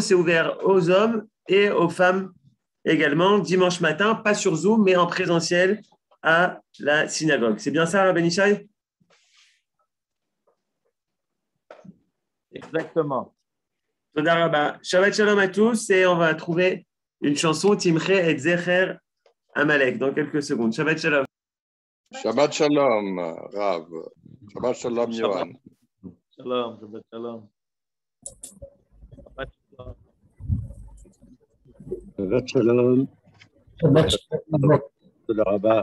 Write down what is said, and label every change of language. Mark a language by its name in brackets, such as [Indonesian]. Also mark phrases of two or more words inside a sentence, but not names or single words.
[French] C'est ouvert aux hommes et aux femmes également, dimanche matin, pas sur Zoom, mais en présentiel à la synagogue. C'est bien ça, Rabbi Yishai? Exactement. [Hebrew] תודה רבה. שבת שלום [French] à tous, et on va trouver une chanson, Timche et Zecher Amalek, dans quelques secondes. [Hebrew] שבת שלום. שבת שלום, Rav. שבת שלום, Yohan. שלום, שבת שלום. שבת שלום. שבת שלום. שבת שלום. תודה רבה.